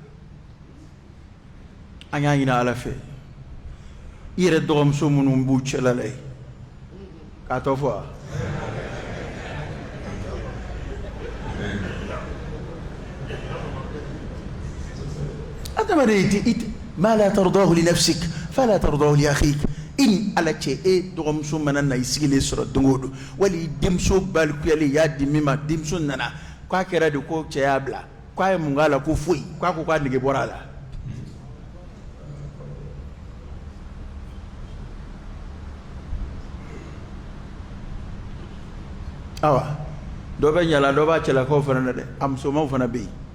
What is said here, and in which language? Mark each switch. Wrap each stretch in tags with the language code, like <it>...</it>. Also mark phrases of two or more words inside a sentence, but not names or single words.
<bm>an y'a ɲini ala fɛ i yɛrɛ dɔgɔmuso minnu b'u cɛla la ye k'a tɔ fɔ wa adamaden ma</bm> <ar>لا ترضه لنفسك فلا ترضه لأخيك</ar> <bm>in ala cɛ e dɔgɔmuso mana na i sigilen sɔrɔ don o don wali denmuso balikuyalen i y'a di min ma denmuso nana k'a kɛra de ko cɛ y'a bila k'a ye mun k'a la ko foyi k'a ko k'a nege bɔra a la awa dɔ bɛ ɲala dɔ b'a cɛlakaw fana na dɛ a musomanw fana bɛ yen</bm>